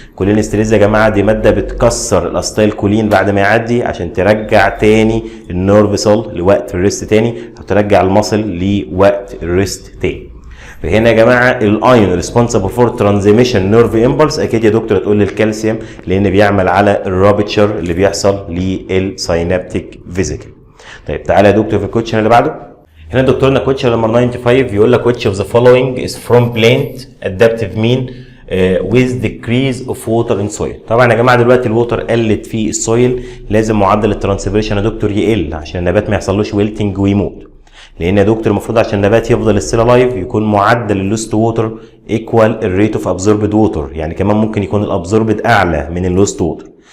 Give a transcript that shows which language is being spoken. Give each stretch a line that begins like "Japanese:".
Arabic: كولين استريز يا جماعه دي ماده بتكسر الاستايل كولين بعد ما يعدي عشان ترجع تاني النيرف سيل لوقت الريست تاني، او ترجع المصل لوقت الريست تاني. فهنا يا جماعه الايون
English: responsible for transmission nerve impulse
Arabic: اكيد يا دكتور تقول لي الكالسيوم، لان بيعمل على الرابتشر اللي بيحصل للسينابتيك فيزيكل. طيب تعالى يا دكتور في الكوتشن اللي بعده. هنا دكتورنا كوتشن نمبر 95 بيقول لك
English: which of the following is from plant adaptive mean with decrease of water in soil.
Arabic: طبعا يا جماعه دلوقتي الووتر قلت في السويل لازم معدل الترانسبريشن يا دكتور يقل عشان النبات ما يحصلوش ويلتنج ويموت. لان يا دكتور المفروض عشان النبات يفضل ستيل لايف يكون معدل اللوست ووتر
English: equal الريت of absorbed water,
Arabic: يعني كمان ممكن يكون الابزوربد اعلى من اللوست ووتر.